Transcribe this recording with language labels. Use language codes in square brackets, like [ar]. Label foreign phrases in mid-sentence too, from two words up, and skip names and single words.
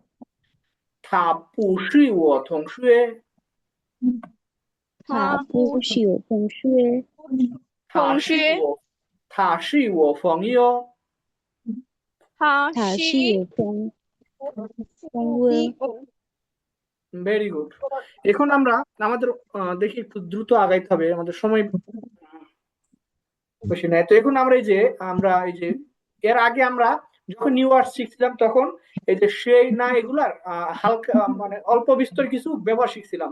[zh] 他不是我同学，他不是我同学，他是我朋友。他他是是我朋友。 [en] very good. [bn] এখন আমরা আমাদের দেখি একটু দ্রুত আগাইতে হবে, আমাদের সময় বেশি নাই। তো এখন আমরা এই যে এর আগে আমরা যখন [en] new word [bn] শিখছিলাম তখন এই যে [zh] 谁哪 [bn] এগুলার হালকা মানে অল্প বিস্তর কিছু ব্যবহার শিখছিলাম।